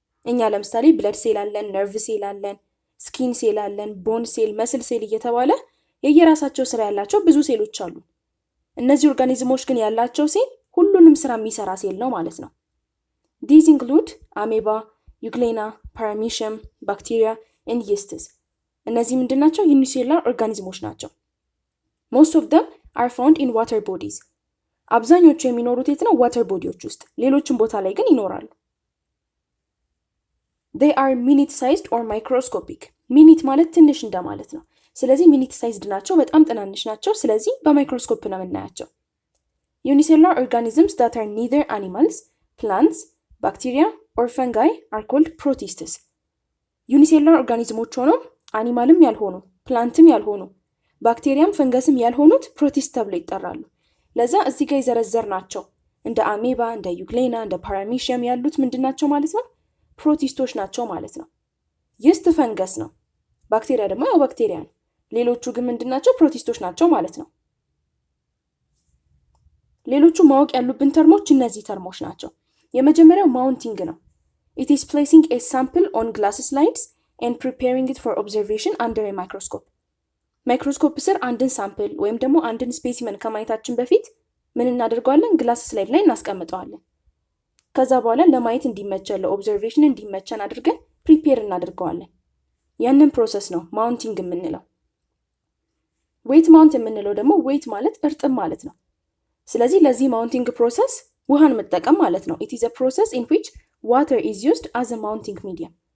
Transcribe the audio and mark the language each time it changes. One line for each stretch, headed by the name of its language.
Amharic: እኛ ለምሳሌ ብለድ ሴል አለን፣ ነርቭ ሴል አለን፣ ስኪን ሴል አለን፣ ቦን ሴል፣ መስል ሴል እየተባለ የየራሳቸው ስራ ያላቸው ብዙ ሴሎች አሉ። እነዚህ ኦርጋኒዝሞች ግን ያላቸው ሴል ሁሉንም ስራ የሚሰራ ሴል ነው ማለት ነው።
English: These include Amoeba, Euglena, Paramecium, Bacteria, and Yeast.
Amharic: እነዚህ ምንድናቸው? ዩኒሴሉላር ኦርጋኒዝሞች ናቸው።
English: Most of them are found in water bodies.
Amharic: አብዛኞቹ የሚኖሩት የት ነው? ዋተር ቦዲዎች ውስጥ። ሌሎችም ቦታ ላይ ግን ይኖራሉ።
English: They are minute-sized or microscopic.
Amharic: ሚኒት ማለት ትንሽ እንደማለት ነው። ስለዚህ ሚኒት ሳይዝድ ናቸው፣ በጣም ትናንሽ ናቸው። ስለዚህ በማይክሮስኮፕ ነው የምናያቸው።
English: Unicellular organisms that are neither animals, plants, bacteria or fungi are called protists.
Amharic: ዩኒሴሉላር ኦርጋኒዝሞች ሆነው አኒማልም ያልሆኑ ፕላንትም ያልሆኑ ባክቴሪያም ፈንገስም ያልሆኑት ፕሮቲስት ተብለው ይጠራሉ። ለዛ እዚህ ጋር የዘረዘር ናቸው እንደ አሜባ፣ እንደ ዩግሌና፣ እንደ ፓራሚሺየም ያሉት ምንድናቸው ማለት ነው? ፕሮቲስቶች ናቸው ማለት ነው። ይስት ፈንገስ ነው። ባክቴሪያ ደግሞ ያው ባክቴሪያ ነው። ሌሎቹ ግን ምንድናቸው? ፕሮቲስቶች ናቸው ማለት ነው። ሌሎቹ ማወቅ ያሉብን ተርሞች እነዚህ ተርሞች ናቸው። የመጀመሪያው ማውንቲንግ ነው።
English: It is placing a sample on glass slides and preparing it for observation under a microscope.
Amharic: ማይክሮስኮፕ ስር አንድን ሳምፕል ወይም ደግሞ አንድን ስፔሲመን ከማየታችን በፊት ምን እናደርገዋለን? ግላስ ስላይድ ላይ እናስቀምጠዋለን። ከዛ በኋላ ለማየት እንዲመቸን ለኦብዘርቬሽን እንዲመቸን አድርገን ፕሪፔር እናደርገዋለን። ያንን ፕሮሰስ ነው ማውንቲንግ የምንለው። ዌት ማውንት የምንለው ደግሞ ዌት ማለት እርጥብ ማለት ነው። ስለዚህ ለዚህ ማውንቲንግ ፕሮሰስ ውሃን መጠቀም ማለት ነው።
English: It is a process in which water is used as a mounting medium.